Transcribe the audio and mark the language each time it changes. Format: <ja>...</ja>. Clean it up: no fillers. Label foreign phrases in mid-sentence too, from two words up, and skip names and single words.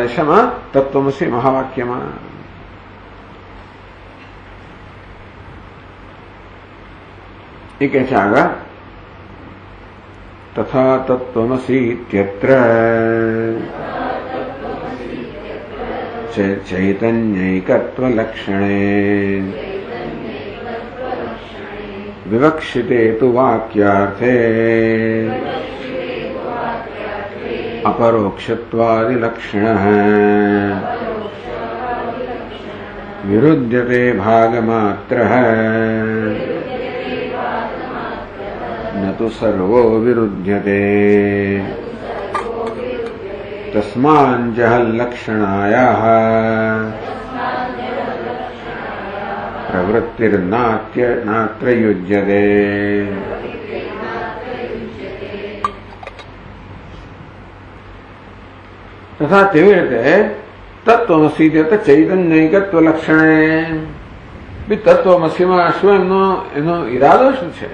<gu>શેમાં? તત્વમસી મહાવાક્યમાં. એ કહે છે આગળ,</gu> <sa>तथा तत्त्वमसि इत्यत्र चैतन्यैकत्व लक्षणे विवक्षिते तु वाक्यार्थे अपरोक्षत्वादिलक्षणः विरुध्यते भागमात्रः न तु सर्वो विरुध्यते तस्माञ्जहल्लक्षणायाः प्रवृत्तिर्नात्र युज्यते.</sa> <gu>તથા તેવી રીતે તત્વમસી</gu> <sa>चैतन्यैकत्व लक्षणे.</sa> <gu>તત્વમસીમાં શું એનો ઈરાદો શું છે?</gu>